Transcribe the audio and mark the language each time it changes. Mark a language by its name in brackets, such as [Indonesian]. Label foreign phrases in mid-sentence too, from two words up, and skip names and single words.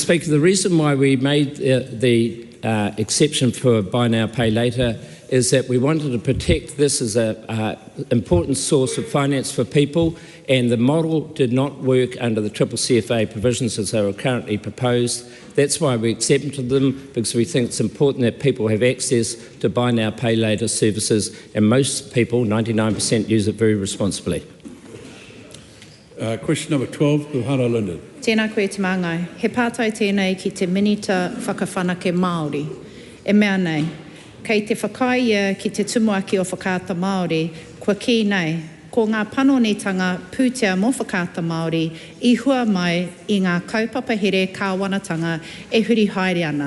[English] Speaker, the reason why we made the exception for buy now, pay later is that we wanted to protect this as an important source of finance for people, and the model did not work under the CCCFA provisions as they were currently proposed. That's why we accepted them, because we think it's important that people have access to buy now, pay later services, and most people, 99%, use it very responsibly. Question number 12, Hara Linden. [Māori] Tēnā koe te māngai. He pātai tēnei ki te minita whakawhanake Māori. E mea nei, kei te whakaia ki te tumuaki o whakaata Māori, kua ki nei, ko ngā panonitanga pūtea mō whakaata Māori I hua mai I ngā kaupapa here Kāwanatanga e huri haere ana.